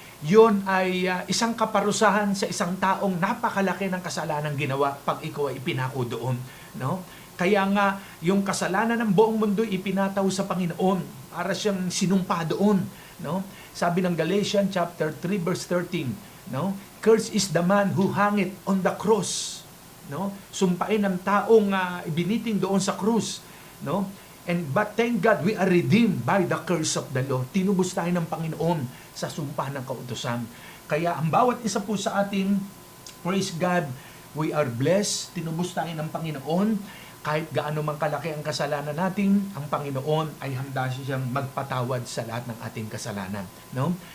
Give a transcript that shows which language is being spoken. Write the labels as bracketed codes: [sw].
[tl] Yun ay isang kaparusahan sa isang taong napakalaki ng kasalanan ginawa pag ikaw ay ipinako doon, no? Kaya nga, yung kasalanan ng buong mundo ipinataw sa Panginoon para siyang sinumpa doon, no? Sabi ng Galatians chapter 3 verse 13, no? [en] Cursed is the man who hung it on the cross, no? [tl] Sumpain ng taong ibiniting doon sa krus, no? [en] But thank God we are redeemed by the curse of the law. [tl] Tinubos tayo ng Panginoon sa sumpa ng kautusan. Kaya ang bawat isa po sa atin, [en] praise God, we are blessed. [tl] Tinubos tayo ng Panginoon. Kahit gaano man kalaki ang kasalanan natin, ang Panginoon ay handa siyang magpatawad sa lahat ng ating kasalanan, no?